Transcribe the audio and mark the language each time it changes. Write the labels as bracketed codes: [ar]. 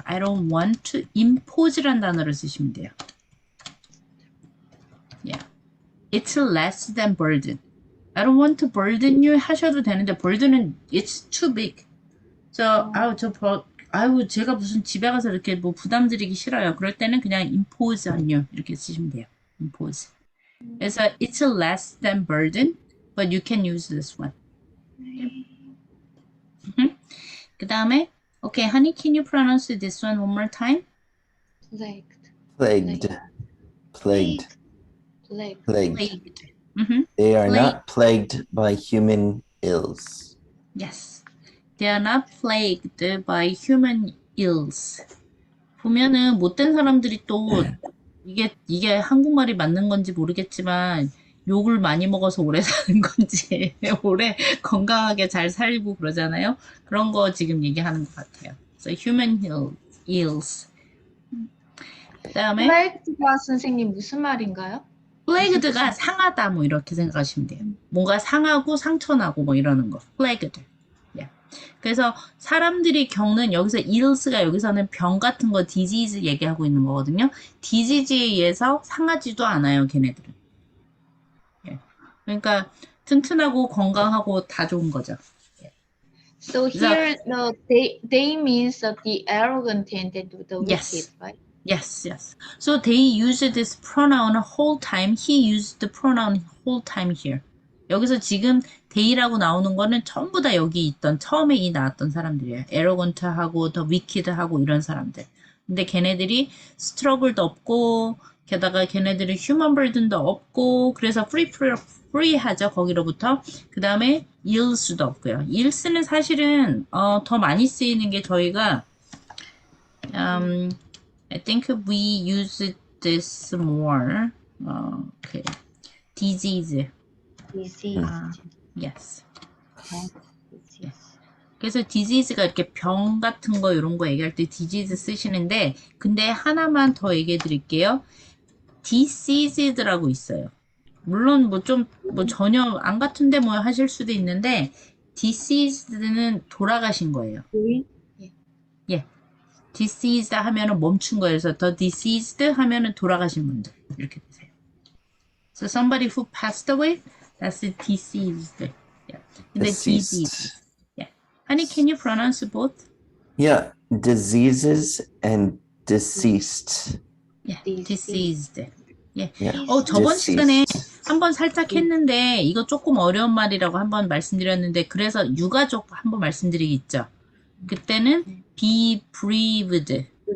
[en] I don't want to impose란 [ko] 단어를 쓰시면 돼요. [en] Yeah. It's less than burden. I don't want to burden you [ko] 하셔도 되는데 [en] burden은 it's too big. [ko] So 제가 무슨 집에 가서 이렇게 뭐 부담 드리기 싫어요. 그럴 때는 그냥 [en] impose on you [ko] 이렇게 쓰시면 돼요. [en] impose. [ko] 그래서 [en] it's less than burden, but you can use this one. [ko] 그 다음에 [en] okay, honey, can you pronounce this one one more time? plagued. Plagued. Plagued. plagued. Plagued. Plagued. They are Plague. not plagued by human ills. Yes. They are not plagued by human ills. [ko] 보면은 못된 사람들이 또 이게 한국말이 맞는 건지 모르겠지만 욕을 많이 먹어서 오래 사는 건지 오래 건강하게 잘 살고 그러잖아요. 그런 거 지금 얘기하는 것 같아요. [en] So human ills. [ko] 그다음에 plagued가 선생님 무슨 말인가요? plagued가 상하다 뭐 이렇게 생각하시면 돼요. 뭔가 상하고 상처나고 뭐 이러는 거. [en] plagued. Yeah. [ko] 그래서 사람들이 겪는 여기서 ills가 여기서는 병 같은 거 disease 얘기하고 있는 거거든요. disease에 의해서 상하지도 않아요, 걔네들은. [en] Yeah. [ko] 그러니까 튼튼하고 건강하고 다 좋은 거죠. [en] So here they means the arrogant and the Yes. wicked, right? Yes. So they used this pronoun whole time. He used the pronoun whole time here. [ko] 여기서 지금 they라고 나오는 거는 전부 다 여기 있던 처음에 이 나왔던 사람들이에요. arrogant하고 더 wicked하고 이런 사람들. 근데 걔네들이 struggle도 없고 게다가 걔네들은 human burden도 없고 그래서 free하죠. 거기로부터. 그 다음에 ills도 없고요. ills는 사실은 더 많이 쓰이는 게 저희가 [en] I think we use this more. Okay. Disease. Disease. Yes. [ko] 그래서 disease가 이렇게 병 같은 거 이런 거 얘기할 때 disease 쓰시는데 근데 하나만 더 얘기해 드릴게요. diseased라고 있어요. 물론 뭐 전혀 안 같은데 뭐 하실 수도 있는데 diseased는 돌아가신 거예요. 예. diseased 하면은 멈춘 거예요. 그래서 the deceased 하면은 돌아가신 분들 이렇게 되세요. [en] So somebody who passed away, that's deceased. Yeah. [ko] 근데 [en] Deceased. disease. Yeah. Honey, can you pronounce both? Yeah, diseases and deceased. Yeah. Deceased. deceased. [ko] 예. [en] Yeah. [ko] 저번 [en] Deceased. [ko] 시간에 한번 살짝 했는데 이거 조금 어려운 말이라고 한번 말씀드렸는데 그래서 유가족 한번 말씀드리겠죠. 그때는 [en] be bereaved.